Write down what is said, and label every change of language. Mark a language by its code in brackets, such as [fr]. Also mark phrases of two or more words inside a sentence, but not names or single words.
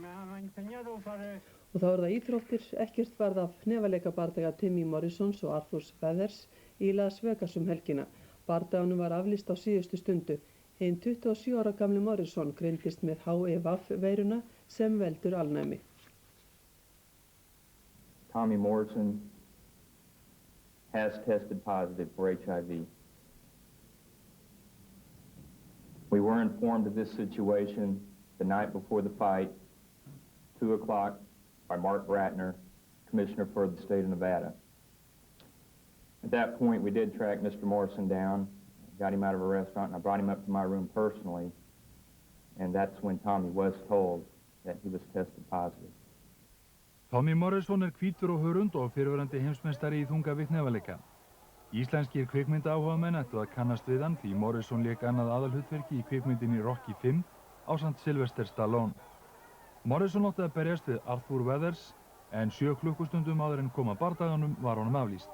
[is] Og þá það íþróttir, ekkert varð af hnefaleikabardaga Timmy Morrisons og Arthur Feathers í Las Vegas helgina. Bardaganum var aflýst á síðustu stundu. Hinn 27 ára gamli Morrison greindist með HIV-veiruna sem veldur alnæmi. [en] Tommy Morrison has tested positive for HIV. We were informed of this situation the night before the fight, 2 o'clock, by Mark Ratner, Commissioner for the state of Nevada. At that point, we did track Mr. Morrison down, got him out of a restaurant, and I brought him up to my room personally, and that's when Tommy was told that he was tested positive. [is] Tommy Morrison hvítur og hörund og fyrrverandi heimsmeistari í þunga hnefaleika. Íslenskir kvikmyndaáhugamenn ættu að kannast við hann því Morrison lék annað aðalhlutverki í kvikmyndinni Rocky V ásamt Sylvester Stallone. Morrison átti að berjast við Arthur Feathers en 7 klukkustundum áður en kom að bardaganum var honum aflýst.